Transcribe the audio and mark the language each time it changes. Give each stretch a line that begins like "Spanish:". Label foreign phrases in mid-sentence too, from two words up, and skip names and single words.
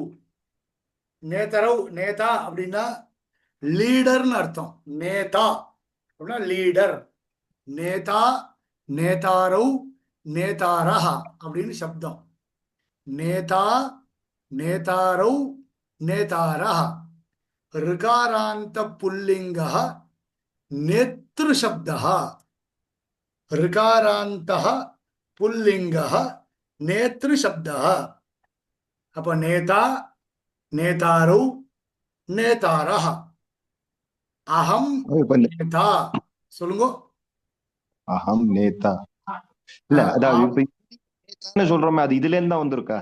Sanskrit: नेतरौ नेता
Tamil: அப்படின்னா லீடர்னு அர்த்தம். நேதா அப்படின்னா லீடர்.
Sanskrit: नेता नेतारौ नेतारः
Tamil: அப்படின்னு சப்தம்.
Sanskrit: नेता नेतारौ नेतारः. ऋकारान्त पुल्लिङ्गः नेतृशब्दः. ऋकारान्तः पुल्लिङ्गः नेतृशब्दः.
Tamil: அப்ப
Sanskrit: नेता नेतारौ नेतारः.
Tamil: அகம் இப்ப நேதா. சொல்லுங்க.
Sanskrit: अहं नेता
Tamil: இல்ல, அதாவது ஆம். இப்ப நேதான்னு சொல்றோமே, அது இதுல இருந்து தான் வந்திருக்கா?